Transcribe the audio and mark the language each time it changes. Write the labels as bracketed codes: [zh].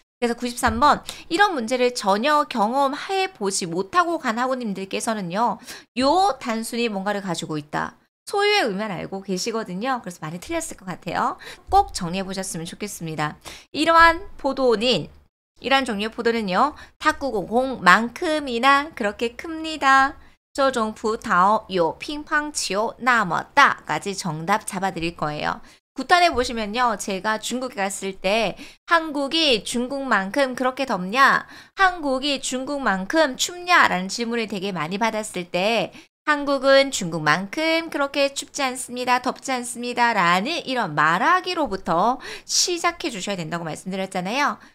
[ko] 그래서 93번 이런 문제를 전혀 경험해 보지 못하고 간 학우님들께서는요. 요 단순히 뭔가를 가지고 있다. 소유의 의미만 알고 계시거든요. 그래서 많이 틀렸을 것 같아요. 꼭 정리해 보셨으면 좋겠습니다. 이러한 종류의 포도는요. 탁구공만큼이나 그렇게 큽니다. [zh] 这种葡萄有乒乓球那么大 [ko] 까지 정답 잡아드릴 거예요. 9탄에 보시면요. 제가 중국에 갔을 때 한국이 중국만큼 그렇게 덥냐? 한국이 중국만큼 춥냐? 라는 질문을 되게 많이 받았을 때 한국은 중국만큼 그렇게 춥지 않습니다. 덥지 않습니다. 라는 이런 말하기로부터 시작해 주셔야 된다고 말씀드렸잖아요.